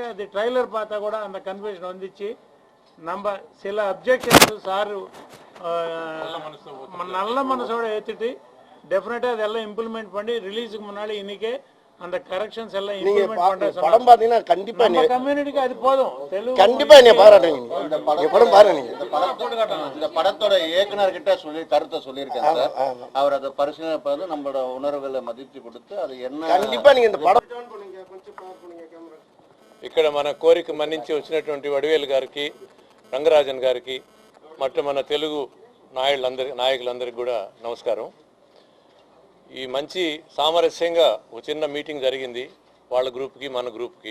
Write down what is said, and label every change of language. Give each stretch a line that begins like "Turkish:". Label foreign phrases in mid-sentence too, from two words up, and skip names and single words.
Tamil: அது ட்ரைலர் பார்த்தா கூட அந்த கன்ஃபியூஷன் வந்துச்சு. நம்ம சில அப்ஜெக்ஷன்ஸ் சார் நல்ல மனசோட ஏற்றுட்டு டெஃபினட்டாக அதெல்லாம் இம்ப்ளிமெண்ட் பண்ணி ரிலீஸுக்கு முன்னாடி இன்னைக்கே அந்த கரெக்ஷன்ஸ் எல்லாம் இம்ப்ளிமெண்ட் பண்ற படம் பாத்தீங்கன்னா கண்டிப்பா நம்ம கம்யூனிட்டிக்கு அது போதும். தெலுங்கு கண்டிப்பா என்ன பாராட்டுங்க. இந்த படம் பாருங்க. நீங்க இந்த படத்தோட இயக்குனர் கிட்ட சொல்லி கருத்தை சொல்லியிருக்கேன் சார். அவர் அதை பரிசீலனை பார்த்து நம்மளோட உணர்வுகளை மதித்து கொடுத்து அது என்ன கண்டிப்பா நீங்க இந்த படம்
Telugu: ఇక్కడ మన కోరిక మన్నించి వచ్చినటువంటి వడివేలు గారికి, రంగరాజన్ గారికి, மற்றும் మన తెలుగు నాయకులందరికీ కూడా నమస్కారం. ఈ మంచి సామరస్యంగా ఒక చిన్న మీటింగ్ జరిగింది వాళ్ళ గ్రూప్కి మన గ్రూప్కి.